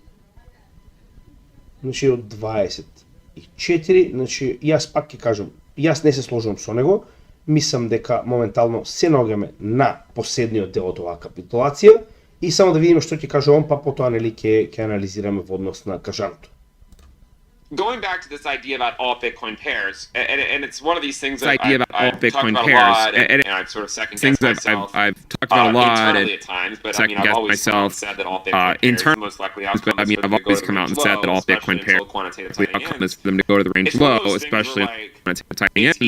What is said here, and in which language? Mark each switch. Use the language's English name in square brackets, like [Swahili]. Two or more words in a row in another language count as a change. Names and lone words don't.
[Macedonian] Значи од 24, значи јас пак ќе кажам, јас не се сложувам со него, мислам дека моментално се наоѓаме на последниот дел од оваа капитулација и само да видиме што ќе каже он, па потоа нели ќе анализираме во однос на кажаното. [English] Going back to this idea about all Bitcoin pairs, and it's one of these things that I've talked about a lot, and I've sort of second-guessed myself. I've talked about a lot internally at times, but I mean, I've always said that all Bitcoin pairs, most likely outcome but I mean, I've always come out and said that all Bitcoin pairs, the outcome is for them to go to the range low, especially quantitative tightening ends.